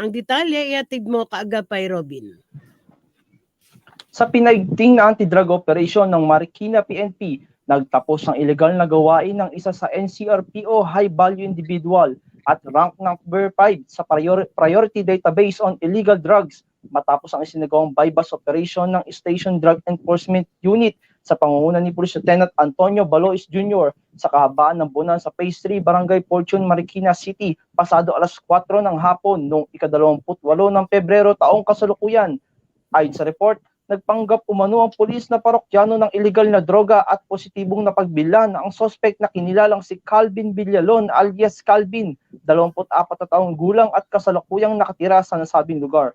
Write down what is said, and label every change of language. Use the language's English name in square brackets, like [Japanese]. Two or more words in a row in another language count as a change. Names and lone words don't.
[Filipino] Ang detalye ihatid mo kaagapay, Robin. Sa pinaigting na [English] anti-drug operation [Filipino] ng Marikina PNP, nagtapos ng ilegal na gawain ng isa sa NCRPO [English] high-value individual [Filipino] at rank number 5 sa [English] priority database on illegal drugs [Filipino] matapos ang isinagawang [English] bypass operation [Filipino] ng Station Drug Enforcement Unit sa pangunguna ni Police Lieutenant Antonio Balois Jr. sa kahabaan ng Bunan sa Phase 3, Barangay Fortune, Marikina City, pasado alas 4 ng hapon noong ika-28 ng Pebrero taong kasalukuyan. Ayon sa report, nagpanggap umano ang pulis na parokyano ng illegal na droga at positibong napagbilan ang suspect na kinilalang si Calvin Villalon alias Calvin, 24 na taong gulang at kasalukuyang nakatira sa nasabing lugar.